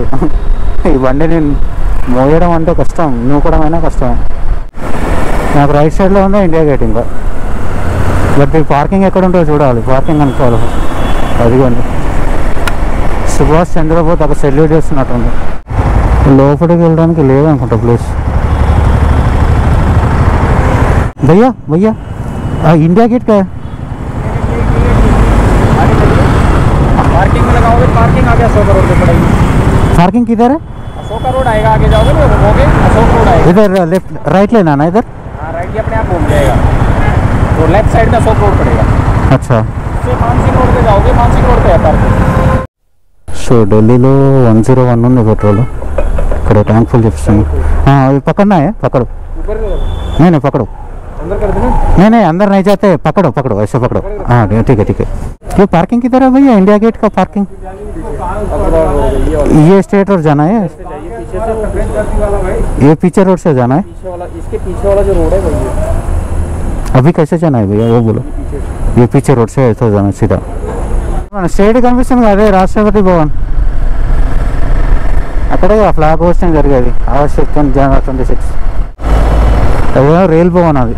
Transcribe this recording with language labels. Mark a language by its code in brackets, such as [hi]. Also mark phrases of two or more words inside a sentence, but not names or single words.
[te] ఈ బండి నేను మోయడం అంటే కష్టం, నూకడం అయినా కష్టం. నాకు రైట్ సైడ్లో ఉందా ఇండియా గేట్ ఇంకా, బట్ ఈ పార్కింగ్ ఎక్కడ ఉంటుందో చూడాలి. పార్కింగ్ అనుకోవాలి. అదిగోండి సుభాష్ చంద్రబోస్ అక్కడ సెల్యూట్ చేస్తున్నట్టుంది. లోపలికి వెళ్ళడానికి లేదనుకుంటా ప్లేస్. [hi] भैया भैया इंडिया गेट का है? पार्किंग में लगाओगे, पार्किंग आ गया 100 करोड़ पे पड़ेगी। पार्किंग किधर है? अशोक रोड आएगा, आगे जाओगे तो घूमोगे अशोक रोड आएगा। इधर [en] left right [hi] लेना ना इधर? हाँ राइट ही अपने आप घूम जाएगा, तो [en] left side [hi] में अशोक रोड पड़ेगा। अच्छा, फिर मानसिंह रोड पे जाओगे, मानसिंह रोड पे है पार्किंग। [te] సో ఢిల్లీలో 101 ఉంది పెట్రోల్. ఇక్కడ ట్యాంక్ ఫుల్ చేపిస్తాను. [hi] अभी पकड़ना है, पकड़ो। नहीं नहीं पकड़ो, अंदर कर देना। नहीं नहीं अंदर नहीं जाते, पकड़ो पकड़ो ऐसे पकड़ो। हाँ ठीक है ठीक है। ये पार्किंग किधर है भैया? इंडिया गेट का पार्किंग ये [en] straight road [hi] जाना है? ये पीछे रोड से जाना है? इसके पीछे वाला जो रोड है वही है। अभी कैसे जाना है भैया वो बोलो? ये पीछे रोड से ऐसा जाना सीधा. [te] స్టేట్ కనిపిస్తుంది కదా, అదే రాష్ట్రపతి భవన్. అక్కడే [en] flag hoisting [te] జరిగేది ఆగస్ట్ 26. అదే రైల్ భవన్ అది.